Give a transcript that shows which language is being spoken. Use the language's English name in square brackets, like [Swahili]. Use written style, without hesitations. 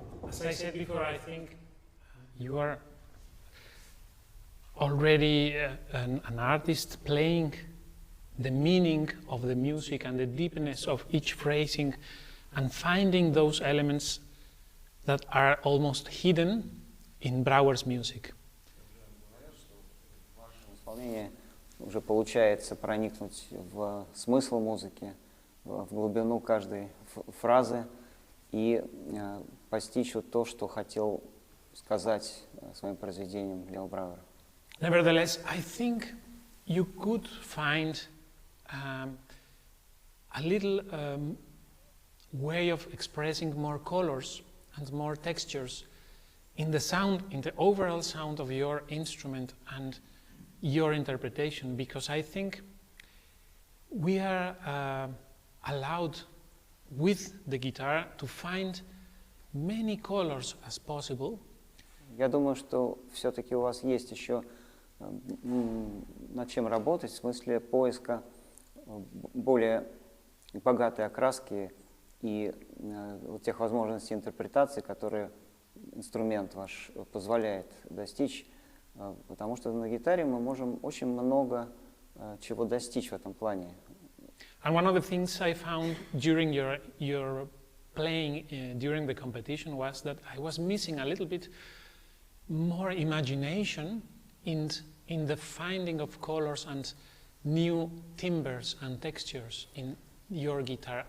[English] said before, I think you are already an artist playing the meaning of the music and the deepness of each phrasing and finding those elements that are almost hidden in Brouwer's music. [Russian] В вашем исполнении уже получается проникнуть в смысл музыки, в глубину каждой фразы и постичь вот то, что хотел сказать своим произведением Лео Бrouwer. [English] Nevertheless, I think you could find a little way of expressing more colors and more textures in the sound, in the overall sound of your instrument and your interpretation, because I think we are allowed with the guitar to find many colors as possible. [Russian] Я думаю, что все-таки у вас есть еще над чем работать, в смысле поиска более богатой окраски и тех возможностей интерпретации, которые инструмент ваш позволяет достичь, потому что на гитаре мы можем очень много чего достичь в этом плане. [English] And one of the things I found during your playing during the competition was that I was missing a little bit more imagination in the finding of colors and new timbres and textures in your guitar.